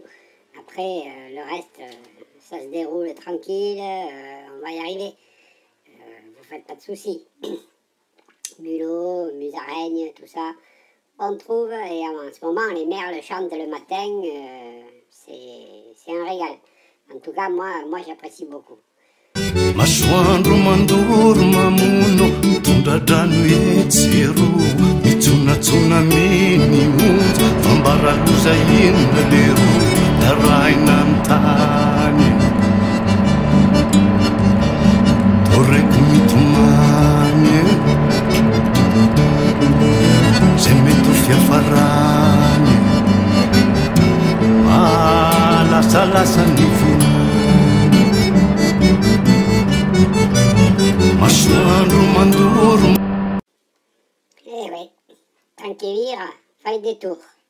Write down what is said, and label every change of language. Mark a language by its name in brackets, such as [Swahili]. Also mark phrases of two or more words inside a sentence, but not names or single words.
[French] Après, le reste, ça se déroule tranquille, on va y arriver. Vous faites pas de soucis. Mulot, musaraigne, tout ça, on trouve, et en ce moment, les merles chantent le matin, c'est un régal. En tout cas, moi j'apprécie beaucoup. [Malagasy] masoandro mandoro mamono tondradrano etsero mitsonatsona mimimonjo fambaraloza inona le ro taraina ny tany toreko mitomany zay mety fiafarany malasalasa ny vona masoandro mandoro. [French] Eh oui, tranquille, fai des tours.